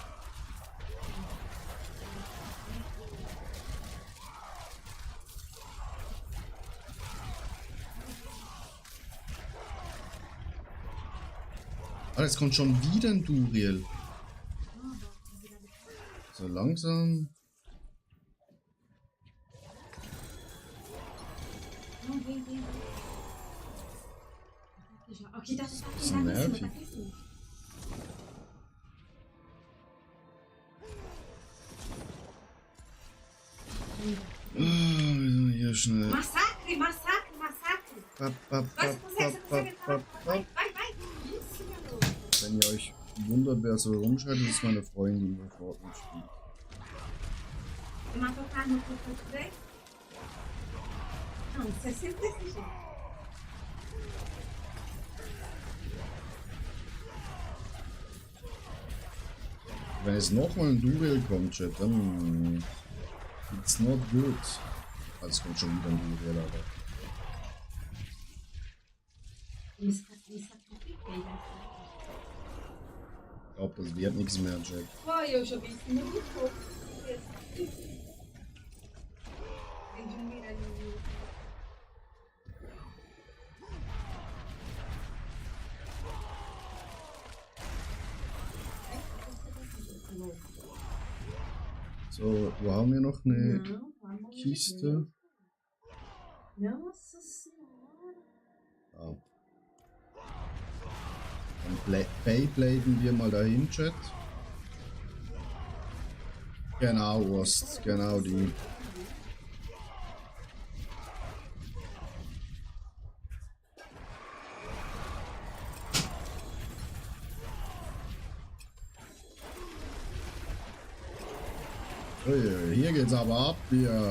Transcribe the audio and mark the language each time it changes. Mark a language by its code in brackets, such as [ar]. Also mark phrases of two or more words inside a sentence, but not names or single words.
[de] Ah, jetzt kommt schon wieder ein Duriel. So langsam. [pt] Não, vem, vem, vem. Aqui já. Aqui tá, tá, Isso tá, é tá aqui em cima, [de] nervig. [pt] tá aqui em cima. [de] Hier schnell. [pt] Massacre, massacre, massacre. Bap, bap, Vai, bap, você consegue, bap, você bap, vai. bap. Vai, vai. Isso, garoto. [de] Wenn ihr euch wundert, wer so rumschreit, das ist meine Freundin, die Fortnite spielt. [pt] Você matou carne no corpo dele? Não, você é sempre desse jeito. [de] Wenn jetzt nochmal ein Duriel kommt, Chat, dann [en] it's not good. [de] Also es kommt schon wieder ein Duriel, aber [pt] Me sacrifiquei, né? [de] ich glaube, das wird nichts mehr, Jack. [pt] Foi, eu joguei em cima do corpo. Tem de um miralhinho. [de] So, wo haben wir noch eine [pt] Não, pelo amor de [de] Kiste? [pt] Deus. Nossa senhora. Ah. [de] Dann Beybladen wir mal dahin, Chat. Genau, Ost, genau die. Ui, hier geht's aber ab, hier.